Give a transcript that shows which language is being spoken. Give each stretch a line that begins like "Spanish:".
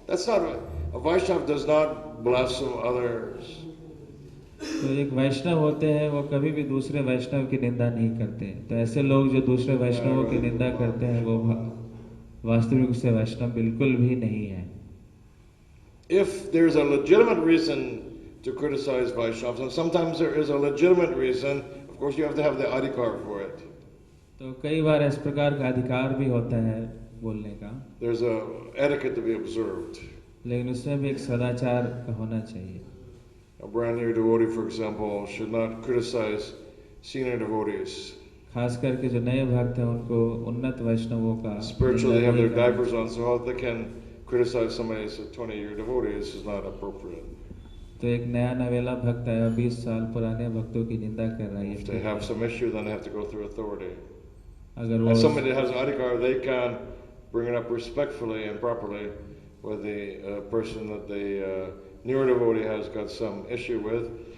English: That's not a Vaishnava does not blaspheme others.
Hindi: तो एक वैष्णव होते हैं वो कभी भी दूसरे वैष्णव की निंदा नहीं करते। तो ऐसे लोग जो दूसरे वैष्णवों की निंदा करते हैं वो वास्तविक रूप से वैष्णव बिल्कुल भी नहीं है।
English: If there's a legitimate reason to criticize Vaishnavas, and sometimes there is a legitimate reason. Of course, you have to have the adhikar for it.
Hindi: तो कई बार इस प्रकार का अधिकार भी होता है बोलने का,
English: There's a etiquette to be observed.
Hindi: लेकिन उसमें भी एक सदाचार का होना चाहिए.
English: A brand new devotee, for example, should not criticize senior devotees.
Hindi: खास करके जो नए भक्त हैं उनको उन्नत वैष्णवों का
English: Spiritually, they have their diapers on, so how they can criticize somebody who's a 20-year devotee? This is not appropriate.
Hindi: तो एक नया नवेला भक्त आया 20 साल पुराने भक्तों की निंदा कर रहा है.
English: If they have some issue, then they have to go through authority.
Hindi: अगर वो
English: And somebody that has adhikar, they can bring it up respectfully and properly with the person that the newer devotee has got some issue with.